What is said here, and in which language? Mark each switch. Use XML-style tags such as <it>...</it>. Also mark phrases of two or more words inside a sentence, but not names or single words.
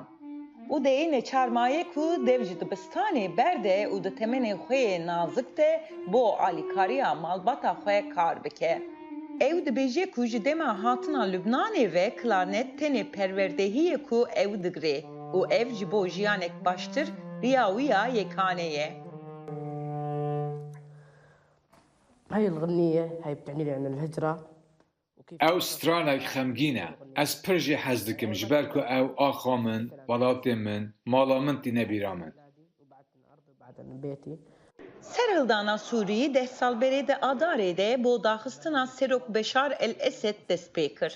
<ku>Udê neçarmaye ku dev ji dibistanê berde û di temenê xwe nazik de bo alîkariya malbata xwe kar bike. Ew dibêje ku ji dema hatina Lübnanê ve klarnet tenê perwerdehiyê ku ew digre û ev ji bo jiyanek baştir riya wî ya yekanê ye.</ku> <ar>هاي الغنية هاي بتعني لي عن الهجرة</ar> <ku>او ستراnek xemgîn e ez pir jî hez dikim ji ber ku ew axa min, welatê min, mala min tîne bîra min. Serhildana Sûrî 10 sal berê de Adarê de bo daxistina Serok Beşar el-Esed dest pê kir.</ku>